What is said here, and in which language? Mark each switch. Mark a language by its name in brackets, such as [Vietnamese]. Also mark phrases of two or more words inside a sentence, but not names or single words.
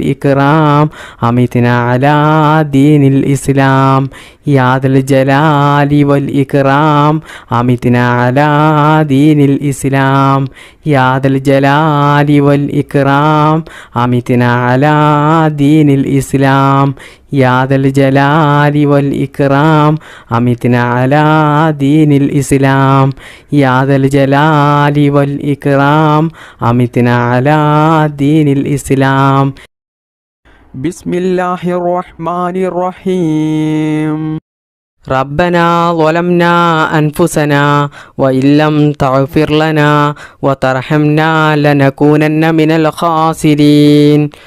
[Arabic] الإكرام أمتنا على دين الإسلام يا ذا الجلال والإكرام أمتنا على دين الإسلام يا ذا الجلال والإكرام أمتنا على دين الإسلام يا ذا الجلال والإكرام أمتنا على دين الإسلام يا ذا الجلال والإكرام أمتنا على دين الإسلام. بسم الله الرحمن الرحيم. ربنا ظلمنا أنفسنا وإن لم تغفر لنا وترحمنا لنكونن من الخاسرين.